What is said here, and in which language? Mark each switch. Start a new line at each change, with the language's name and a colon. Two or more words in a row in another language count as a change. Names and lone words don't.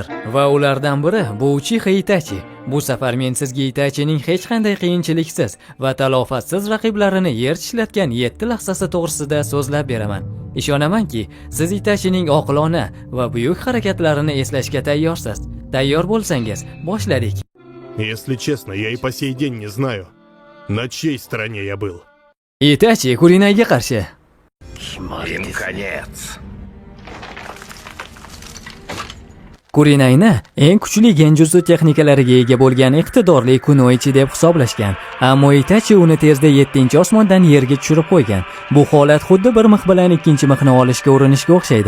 Uzbek: Va ulardan biri bu Uchiha Itachi. Bu safar men sizga Itachining hech qanday qiyinchiliksiz va talofatsiz raqiblarini yer tishlatgan 7 lahzasi to'g'risida so'zlab beraman. Ishonamanki, siz Itachining oqilona va buyuk harakatlarini eslashga tayyorsiz. Tayyor bo'lsangiz, boshladik.
Russian: Если честно, я и по сей день не знаю, на чьей стороне я был.
Uzbek: Itachi Kurinayga qarshi.
Russian: Им конец.
Uzbek: Kurinayni eng kuchli genjutsu texnikalariga ega bo'lgan iqtidorli kunoichi deb hisoblashgan. Ammo Itachi uni tezda 7-osmondan yerga tushirib qo'ygan. Bu holat xuddi bir mix bilan ikkinchi mixni olishga urinishga o'xshaydi.